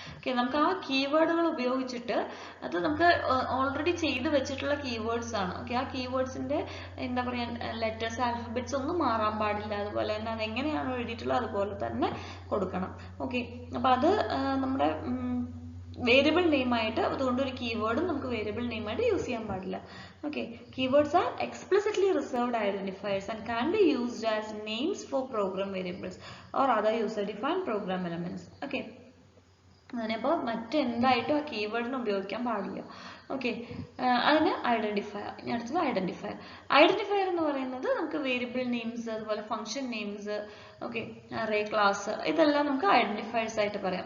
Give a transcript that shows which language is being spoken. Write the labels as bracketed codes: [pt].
[ml] Okay, നമുക്ക് ആ കീവേഡുകൾ ഉപയോഗിച്ചിട്ട് അത് നമുക്ക് ഓൾറെഡി ചെയ്ത് വെച്ചിട്ടുള്ള കീവേഡ്സ് ആണ്. ഓക്കെ, ആ കീവേഡ്സിന്റെ എന്താ പറയുക, ലെറ്റേഴ്സ്, ആൽഫബറ്റ്സ് ഒന്നും മാറാൻ പാടില്ല. അതുപോലെ തന്നെ അത് എങ്ങനെയാണോ എഴുതിയിട്ടുള്ളത് അതുപോലെ തന്നെ കൊടുക്കണം. ഓക്കെ, അപ്പം അത് നമ്മുടെ വേരിയബിൾ നെയിം ആയിട്ട്, അതുകൊണ്ട് ഒരു കീവേഡും നമുക്ക് വേരിയബിൾ നെയിം ആയിട്ട് യൂസ് ചെയ്യാൻ പാടില്ല. [en] Okay, keywords are explicitly reserved identifiers and can be used as names for program variables or other user defined program elements. [ml] Okay, അങ്ങനെയപ്പോൾ മറ്റെന്തായിട്ടും ആ കീവേഡിന് ഉപയോഗിക്കാൻ പാടില്ല. ഓക്കെ, അതിന് ഐഡന്റിഫയർ. ഇനി അടുത്തത് ഐഡന്റിഫയർ. ഐഡന്റിഫയർ എന്ന് പറയുന്നത് നമുക്ക് വേരിയബിൾ നെയിംസ്, അതുപോലെ function names, okay, array class, ഇതെല്ലാം നമുക്ക് ഐഡന്റിഫയേഴ്സ് ആയിട്ട് പറയാം.